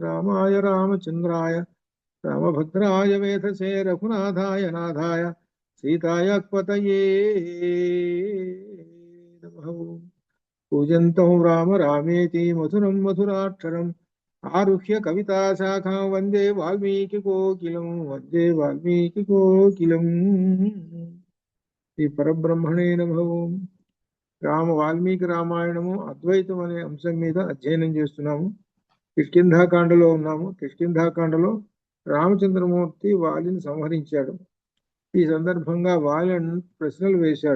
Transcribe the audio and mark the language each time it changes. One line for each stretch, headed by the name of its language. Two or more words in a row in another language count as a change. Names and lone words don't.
Sanskrit: रामाय रामचन्द्राय रामभद्राय वेधसे रघुनाथाय नाथाय सीताय पतये नमः। पूजन्तं राम रामेति मधुरं मधुराक्षरम् आरुह्य कविताशाखां वन्दे वाल्मीकिकोकिलं वन्दे वाल्मीकिकोकिलम्। ఈ పరబ్రహ్మణే నమః.
Telugu: వాల్మీకి రామాయణము అద్వైతం అనే అంశం మీద అధ్యయనం చేస్తున్నాము. కిష్కింధాకాండలో ఉన్నాము. కిష్కింధాకాండలో రామచంద్రమూర్తి వాలిని సంహరించాడు. ఈ సందర్భంగా వాలి ప్రశ్నలు వేశాడు.